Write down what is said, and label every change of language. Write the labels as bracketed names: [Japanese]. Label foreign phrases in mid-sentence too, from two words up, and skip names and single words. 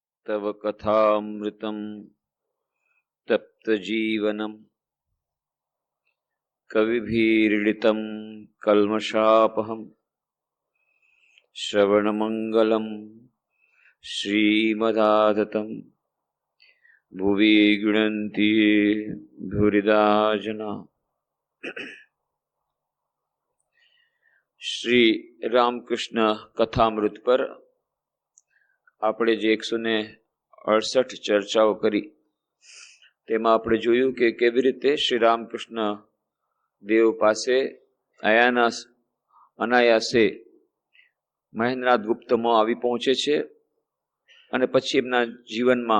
[Sanskrit] तव कथामृतं तप्तजीवनं कविभिरीडितं कल्मषापहं श्रवणमंगलं श्रीमदाततं भुवि गृह्णन्ति भूरिदा जना। [Gujarati] श्री रामकृष्ण कथामृत पर આપણે જે 168 ચર્ચાઓ કરી તેમાં આપણે જોયું કે કેવી રીતે શ્રી રામકૃષ્ણ દેવ પાસે અનાયાસે મહેન્દ્રનાથ ગુપ્તમાં આવી પહોંચે છે અને પછી એમના જીવનમાં